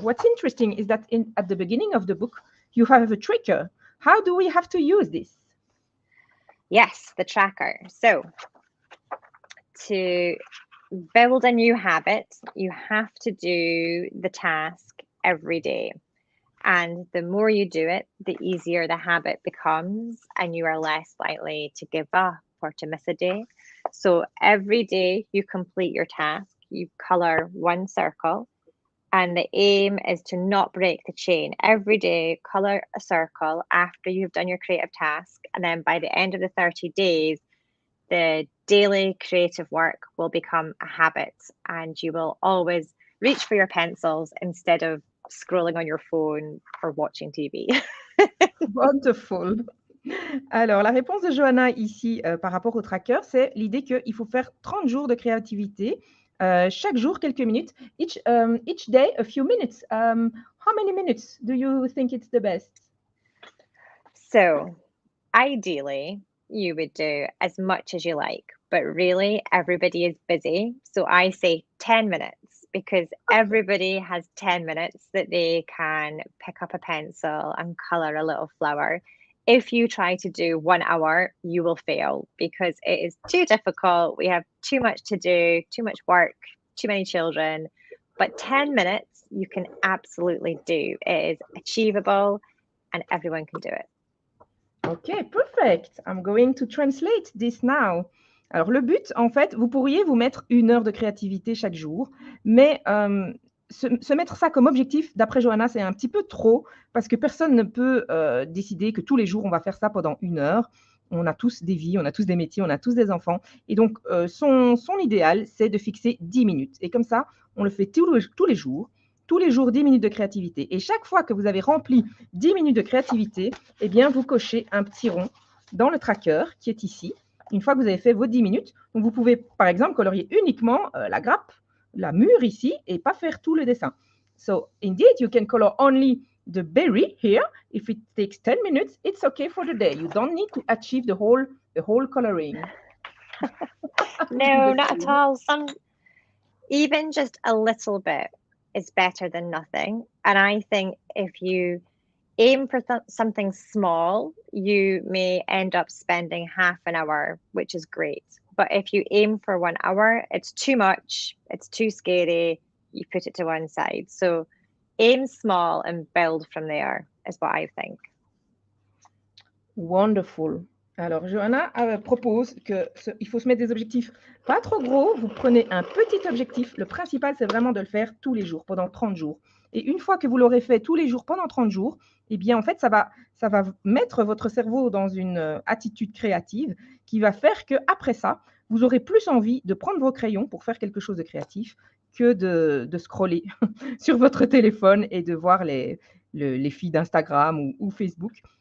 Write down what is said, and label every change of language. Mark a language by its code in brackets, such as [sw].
[en] What's interesting is that at the beginning of the book, you have a tracker. How do we have to use this? Yes, the tracker. So, to build a new habit, you have to do the task every day. And the more you do it, the easier the habit becomes, and you are less likely to give up or to miss a day. So every day you complete your task, you color one circle, and the aim is to not break the chain. Every day, color a circle after you've done your creative task, and then by the end of the 30 days, the daily creative work will become a habit, and you will always reach for your pencils instead of scrolling on your phone or watching TV. Wonderful. [fr] Alors, la réponse de Johanna ici par rapport au tracker, c'est l'idée qu'il faut faire 30 jours de créativité, chaque jour quelques minutes, [en] each day a few minutes. How many minutes do you think it's the best? So, ideally, you would do as much as you like, but really everybody is busy. So I say 10 minutes because everybody has 10 minutes that they can pick up a pencil and color a little flower. If you try to do 1 hour, you will fail because it is too difficult. We have too much to do, too much work, too many children. But 10 minutes, you can absolutely do. It is achievable and everyone can do it. Okay, perfect. I'm going to translate this now. [fr] Alors, le but, en fait, vous pourriez vous mettre 1 heure de créativité chaque jour, mais se mettre ça comme objectif, d'après Johanna, c'est un petit peu trop parce que personne ne peut décider que tous les jours, on va faire ça pendant 1 heure. On a tous des vies, on a tous des métiers, on a tous des enfants. Et donc, son idéal, c'est de fixer 10 minutes. Et comme ça, on le fait tous les jours. Tous les jours, 10 minutes de créativité. Et chaque fois que vous avez rempli 10 minutes de créativité, eh bien, vous cochez un petit rond dans le tracker qui est ici. Une fois que vous avez fait vos 10 minutes, donc vous pouvez, par exemple, colorier uniquement la grappe, la mûre ici, et pas faire tout le dessin. [en] So, indeed, you can color only the berry here. If it takes 10 minutes, it's okay for the day. You don't need to achieve the whole coloring. No, not at all. Even just a little bit is better than nothing. And I think if you aim for something small, you may end up spending half an hour, which is great. But if you aim for 1 hour, it's too much, it's too scary, you put it to one side. So aim small and build from there is what I think. Wonderful. [fr] Alors, Johanna propose qu'il faut se mettre des objectifs pas trop gros. Vous prenez un petit objectif. Le principal, c'est vraiment de le faire tous les jours, pendant 30 jours. Et une fois que vous l'aurez fait tous les jours pendant 30 jours, eh bien, en fait, ça va mettre votre cerveau dans une attitude créative qui va faire qu'après ça, vous aurez plus envie de prendre vos crayons pour faire quelque chose de créatif que de scroller sur votre téléphone et de voir les feeds d'Instagram ou Facebook.